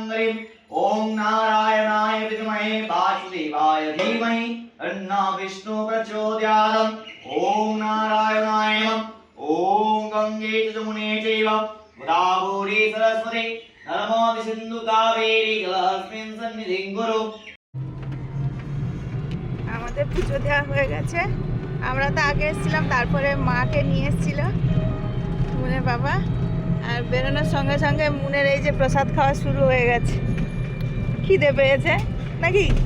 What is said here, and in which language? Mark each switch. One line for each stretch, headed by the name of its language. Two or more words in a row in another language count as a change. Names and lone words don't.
Sanskrit: हरिम् ॐ नारायणाय विद्महे वासुदेवाय धीमहि तन्नो विष्णुः प्रचोदयात् ॐ नारायणाय नमः ॐ गंगे च यमुने चैव गोदावरी सरस्वती नर्मदे सिन्धु कावेरी जलेऽस्मिन् सन्निधिं कुरु।
Bangla: আমাদের পুজো দেওয়া হয়ে গেছে। আমরা তো আগে এসেছিলাম, তারপরে মাকে নিয়ে এসেছিল মুনের বাবা। আর বেরোনোর সঙ্গে সঙ্গে মুনের এই যে প্রসাদ খাওয়া শুরু হয়ে গেছে। খিদে পেয়েছে নাকি?